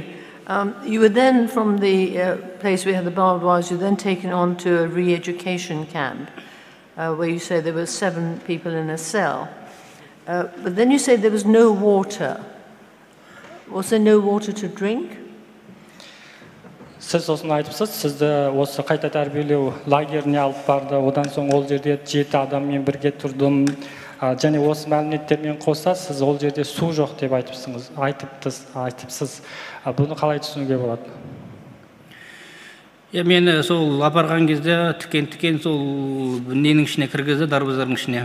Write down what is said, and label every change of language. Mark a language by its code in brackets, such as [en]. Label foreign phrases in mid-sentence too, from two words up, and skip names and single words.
[en] You were then, from the place where you had the barbed wires, you were then taken on to a re-education camp, where you say there were 7 people in a cell. But then you say there was no water. Was there no water to drink? [kk] Siz osunu aytыпсыз, sizді осы қайта тәрбиелеу лагеріне алып барды, одан соң ол жерде 7 адаммен бірге тұрдым. Және осы мәліметтермен қоса, сіз ол жерде су жоқ деп айтыпсыз. Бұны қалай түсінуге болады? Мен сол апарған кезде тікен сол ненің ішіне кіргізді, дарбыздардың ішіне.